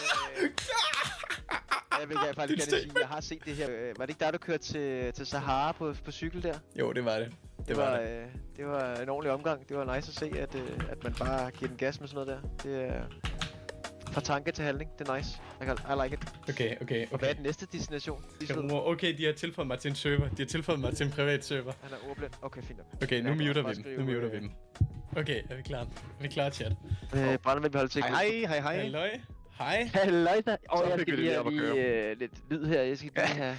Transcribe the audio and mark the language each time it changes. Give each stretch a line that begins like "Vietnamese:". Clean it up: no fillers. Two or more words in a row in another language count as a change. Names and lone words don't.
Danish: Jeg vil faktisk gerne sige, jeg har set det her. Var det ikke der, du kørte til Sahara på cykel der? Jo, det var det. Det var en ordentlig omgang. Det var nice at se, at man bare giver den gas med sådan noget der. Det er fra tanke til handling. Det er nice.
English: I like it.
Danish: Okay. Og hvad er den næste destination? Okay, de har tilføjet mig til en server. De har tilføjet mig til en privat server. Han er ordblind. Okay, fint nok. Okay, nu Jeg kan muter også vi bare dem. skrive, Okay, er vi klar? Er vi klar, chat? Brændermænd vil holde til. Hej. Halløj. Hej. Halløj der. Jeg fik vi skal det lige op at lige lidt lyd her. Jeg skal lige have...